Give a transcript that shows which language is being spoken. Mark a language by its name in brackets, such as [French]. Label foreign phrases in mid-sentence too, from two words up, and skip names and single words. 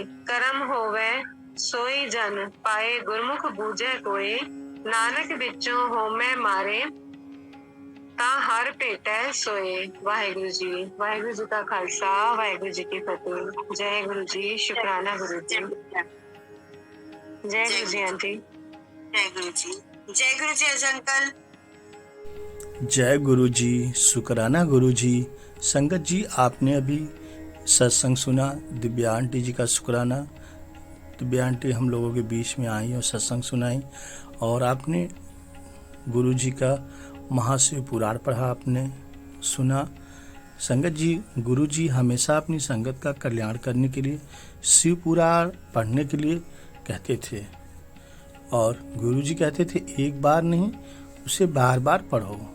[Punjabi] ਕਰਮ ਹੋਵੈ ਸੋਈ ਜਨ ਪਾਏ ਗੁਰਮੁਖ ਬੂਝੈ ਕੋਏ। ਨਾਨਕ ਵਿੱਚੋਂ ਹੋਮੈ ਮਾਰੇ ਤਾਂ ਹਰ ਭੇਟੈ ਸੋਏ। ਵਾਹਿਗੁਰੂ ਜੀ। ਵਾਹਿਗੁਰੂ ਜੀ ਕਾ ਖਾਲਸਾ ਵਾਹਿਗੁਰੂ ਜੀ ਕੀ ਫਤਿਹ। ਜੈ ਗੁਰੂ ਜੀ। [Hindi] शुकराना गुरु जी। जय गुरु जी आंटी। जय गुरु जी। जय गुरु जी अजय अंकल। जय गुरु जी। शुकराना गुरु जी। संगत जी आपने अभी सत्संग सुना दिव्या आंटी जी का। शुकराना दिव्या आंटी हम लोगों के बीच में आई और सत्संग सुनाई और आपने गुरु जी का महाशिव पुराण पढ़ा, आपने सुना। संगत जी गुरु जी हमेशा अपनी संगत का कल्याण करने के लिए शिव पुराण पढ़ने के लिए कहते थे और गुरु जी कहते थे एक बार नहीं उसे बार बार पढ़ो।